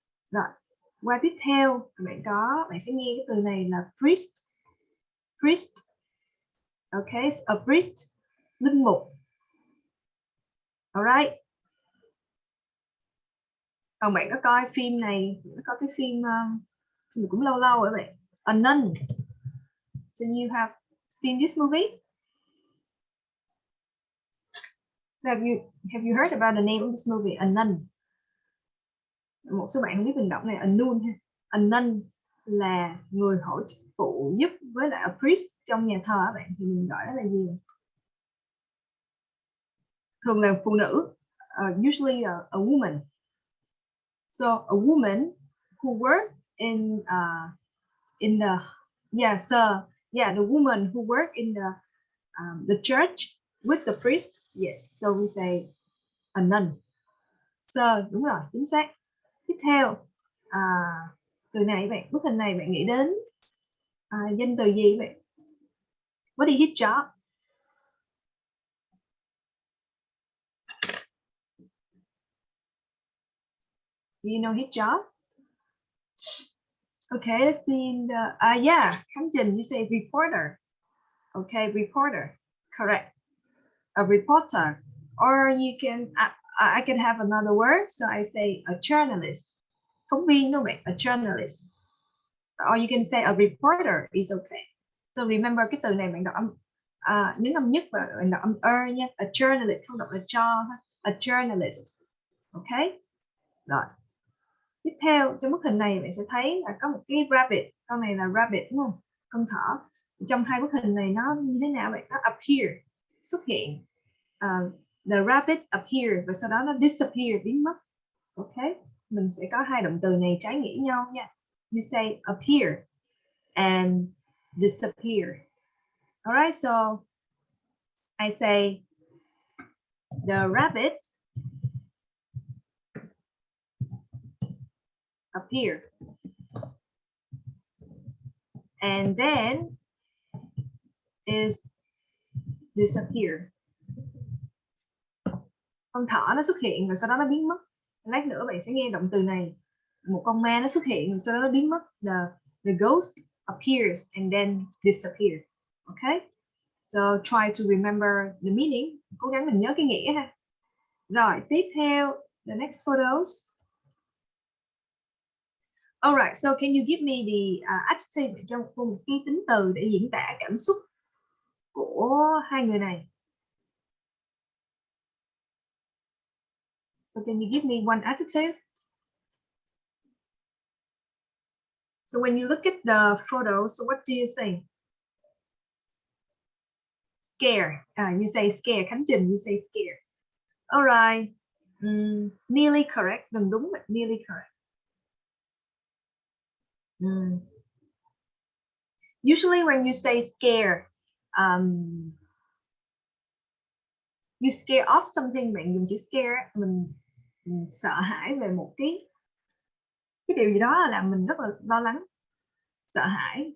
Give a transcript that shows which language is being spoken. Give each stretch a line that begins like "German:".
Vietnamese: Rồi, qua tiếp theo bạn sẽ nghe cái từ này là priest. Priest.
English: Okay, a priest,
Vietnamese: linh mục.
English: Alright.
Vietnamese: Còn bạn có coi phim này, có cái phim cũng lâu lâu rồi vậy.
English: A Nun. So you have seen this movie? So have you heard about the name of this movie? A Nun.
Vietnamese: Một số bạn không biết từ đọc này, a nun ha. A nun là người phụ giúp với lại a priest trong nhà thờ bạn, thì mình gọi đó là gì? Thường là phụ nữ,
English: usually a woman. So a woman who work in the the woman who work in the church with the priest. Yes, so we say a nun. So
Vietnamese: đúng rồi, chính xác. Tiếp theo từ này bức hình này bạn nghĩ đến danh từ gì vậy?
English: What is his job? Do you know his job? Okay, let's see. Khánh Trình, you say reporter. Okay, reporter, correct. A reporter, or you can, I can have another word, so I say a journalist.
Vietnamese: Phóng viên đúng không bạn? A journalist.
English: Or you can say a reporter is okay. So remember
Vietnamese: cái từ này bạn đọc âm nhấn âm nhất và bạn đọc âm nha. A journalist, không đọc là cho. A journalist. Okay. Rồi. Tiếp theo trong bức hình này bạn sẽ thấy là có một cái rabbit. Con này là rabbit đúng không? Con thỏ. Trong hai bức hình này nó như thế nào bạn? Nó appear, xuất hiện.
English: The rabbit appear
Vietnamese: và sau đó nó disappear, biến mất. Okay. Mình sẽ có hai động từ này trái nghĩa nhau nha.
English: You say appear and disappear. All right, so I say the rabbit appear, and then is disappear.
Vietnamese: Con thỏ nó xuất hiện và sau đó nó biến mất. Lát nữa bạn sẽ nghe động từ này. Một con ma nó xuất hiện và sau đó nó biến mất.
English: The ghost appears and then disappear. Okay? So try to remember the meaning.
Vietnamese: Cố gắng mình nhớ cái nghĩa ha. Rồi, tiếp theo,
English: the next photos. Alright, so can you give me the adjective
Vietnamese: trong một cái tính từ để diễn tả cảm xúc của hai người này?
English: So can you give me one adjective? So when you look at the photos, so what do you think? Scare. You say scare. Khánh Trình, you say scare. Alright. Nearly correct.
Vietnamese: Gần đúng.
English: Nearly correct. Usually when you say scare, you scare off something,
Vietnamese: bạn dùng chữ scare, mình sợ hãi về một cái điều gì đó làm mình rất là lo lắng, sợ hãi.